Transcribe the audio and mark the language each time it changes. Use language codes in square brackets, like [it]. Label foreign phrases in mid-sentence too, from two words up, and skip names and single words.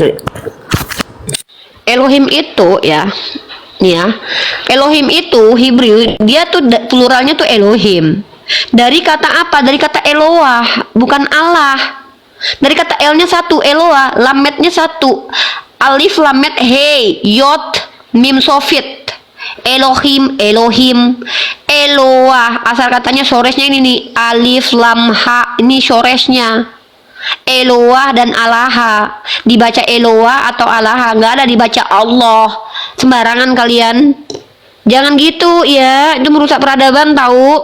[id] Elohim itu ya, nih ya, Elohim itu Hebrew, dia tuh pluralnya tuh Elohim. Dari kata apa? Dari kata Eloah, bukan Allah. Dari kata L-nya satu, Eloah, lametnya satu, alif lamet he, yot, mim sofit. Elohim, Eloah, asal katanya shoresnya ini nih, alif lam ha, ini shoresnya. Eloah dan Alaha, dibaca Eloah atau Alaha, nggak ada dibaca Allah. Sembarangan kalian, jangan gitu ya, itu merusak peradaban tahu.